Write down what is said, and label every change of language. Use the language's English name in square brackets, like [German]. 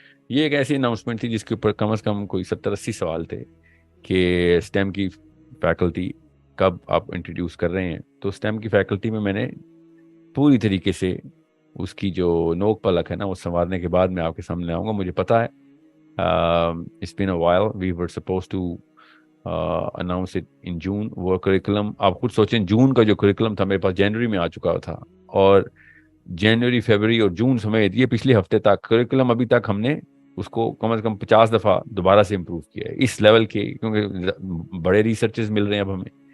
[Urdu] یہ ایک ایسی اناؤنسمنٹ تھی جس کے اوپر کم از کم کوئی 70-80 سوال تھے کہ اسٹیم کی فیکلٹی کب آپ انٹروڈیوس کر رہے ہیں. تو اسٹیم کی فیکلٹی میں نے پوری طریقے سے اس کی جو نوک پلک ہے نا وہ سنوارنے کے بعد میں آپ کے سامنے آؤں گا. مجھے پتا ہے [English] it's been a while, we were supposed to announce it in June. [Urdu] وہ کریکولم آپ خود سوچیں, جون کا جو کریکولم تھا میرے پاس جنوری میں آ چکا تھا, اور جنوری, فیبرری اور جون سمیت یہ پچھلے ہفتے تک کریکولم ابھی تک ہم نے اس کو کم از کم 50 دفعہ دوبارہ سے امپروو کیا ہے اس لیول کے, کیونکہ بڑے ریسرچز مل رہے ہیں اب ہمیں.